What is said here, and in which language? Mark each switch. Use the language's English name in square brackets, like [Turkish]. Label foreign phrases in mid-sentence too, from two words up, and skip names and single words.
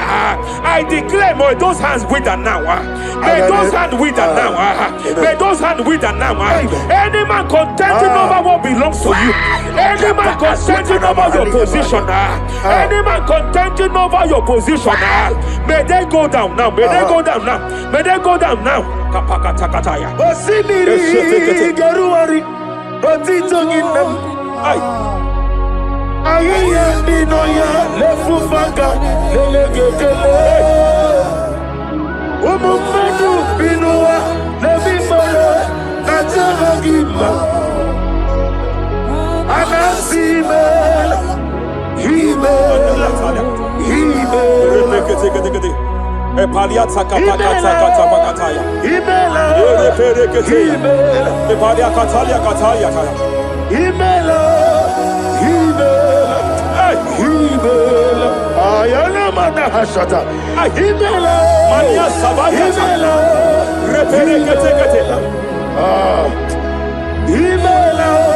[English] I declare, may those hands wither now. May those hands wither now. May those hands wither now. Any man contending over what belongs to you. Any man contending over your position. Any man contending over your position. May they go down now. May they go down now. May they go down now. Kapakatakataya. Osimiri Geruari Rotito Ginam. Ayaya Ninoya Lefufanga Lelegele. Umumenu Binua Levimala Najaragima. Anasimel Himel Epaliata kapakata pakataya. Himela Ereperekete. Epalia katalia katalia kaya. Himela Himela Ayana mana hashata Himela Mania sabaya. Himela Reperekete kete. Himela